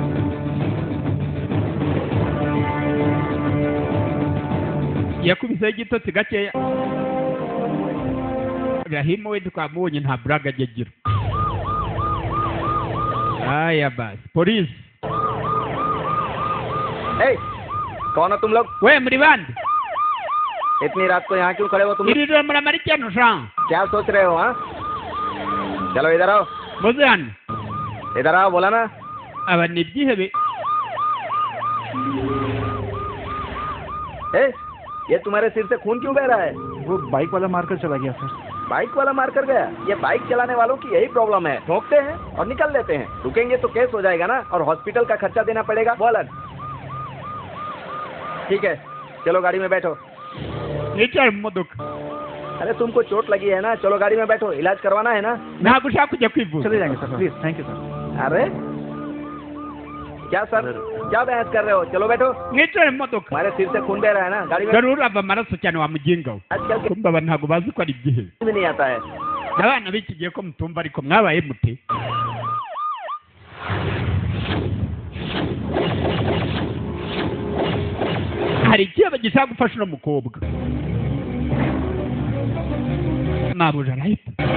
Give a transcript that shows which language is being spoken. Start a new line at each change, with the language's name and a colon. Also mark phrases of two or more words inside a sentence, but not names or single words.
Kinyarwanda: Yakubiseho igitotsi gakeya. Rahimu we twamubonye nta buraga ajya agira. Aya basi, polisi.
Hindi: Hey, कौन हो तुम लोग?
Kinyarwanda: We muri bande?
Hindi: इतनी रात को यहाँ क्यों खड़े हो तुम?
Kinyarwanda: Iri muri Amerikano sha.
Hindi: क्या सोच रहे हो हाँ? चलो इधर आओ. Muzan. इधर आओ बोला ना.
Kinyarwanda: Aba ni byihebe.
Hindi: ये तुम्हारे सिर से खून क्यों बह रहा है? वो बाइक वाला मारकर चला गया सर। बाइक वाला मार कर गया? ये बाइक चलाने वालों की यही प्रॉब्लम है, ठोकते हैं और निकल देते हैं। रुकेंगे तो केस हो जाएगा ना, और हॉस्पिटल का खर्चा देना पड़ेगा, वो अलग। ठीक है, चलो गाड़ी में बैठो। अरे तुमको चोट लगी है ना, चलो गाड़ी में बैठो, इलाज करवाना है ना। चले जाएंगे सर, प्लीज,
English: thank you
Hindi: सर। अरे क्या सर, क्या बहस कर रहे हो? चलो बैठो। हमारे सिर से खून बह रहा है ना, गाड़ी में। जरूर अब
Kinyarwanda: amaraso cyane wamugingaho. Kumba abantu ntago bazi ko ari igihe.
Hindi: नहीं आता है।
Kinyarwanda: Abana b'iki gihe ko mutumva ariko mwabaye mute. Hari ikibazo gishaka gufasha uno mukobwa. Mabuja arahita.